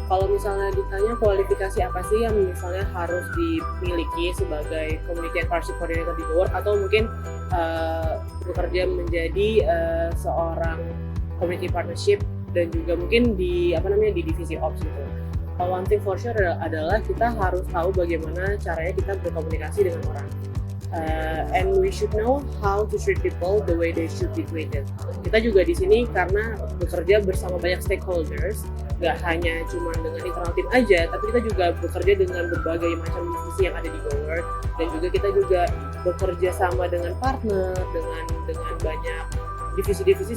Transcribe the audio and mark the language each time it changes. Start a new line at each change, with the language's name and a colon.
Indonesian: Kalau misalnya ditanya kualifikasi apa sih yang misalnya harus dimiliki sebagai Community and Partnership Coordinator di GoWork, atau mungkin bekerja menjadi seorang Community Partnership dan juga mungkin di divisi Ops gitu.
English: One thing for sure
Indonesian: adalah kita harus tahu bagaimana caranya kita berkomunikasi dengan orang.
English: And we should know how to treat people the way they should be treated.
Indonesian: Kita juga di sini karena bekerja bersama banyak stakeholders, nggak hanya cuma dengan internal team aja, tapi kita juga bekerja dengan berbagai macam divisi yang ada di GoWork, dan juga kita juga bekerja sama dengan partner, dengan banyak divisi-divisi.